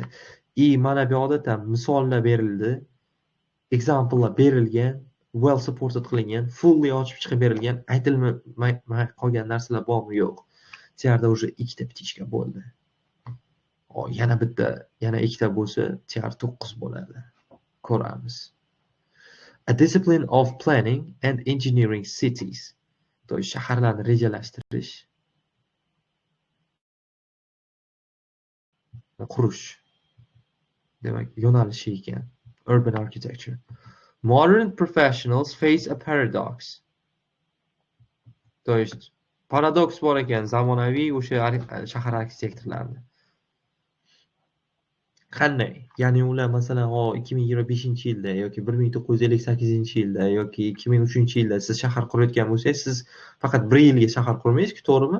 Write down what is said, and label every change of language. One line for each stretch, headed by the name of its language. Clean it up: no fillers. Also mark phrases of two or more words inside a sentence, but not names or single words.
Uzbek: Mana bu yoqda misollar berildi. Examplelar berilgan,
English: well supported
Uzbek: qilingan, fully ochib chiqib berilgan, aytilmay qolgan narsalar bormi? Yo'q. Tiarda уже ikkita ptichka bo'ldi. Yana bitta, yana ikkita bo'lsa, tiar 9 bo'ladi. Ko'ramiz.
English: A discipline of planning and engineering cities.
Uzbek: To shaharlarni rejalashtirish, qurish demak yo'nalishi ekan.
English: Urban architecture. Modern professionals face a paradox.
Russian: то есть
Uzbek: paradoks bor ekan zamonaviy o'sha shahar arxitektorlarida. Qanday? Ya'ni ular masalan 2025-yilda yoki 1958-yilda yoki 2003-yilda siz shahar qurayotgan bo'lsangiz, siz faqat 1 yilga shahar qurmaysiz-ku, to'g'rimi?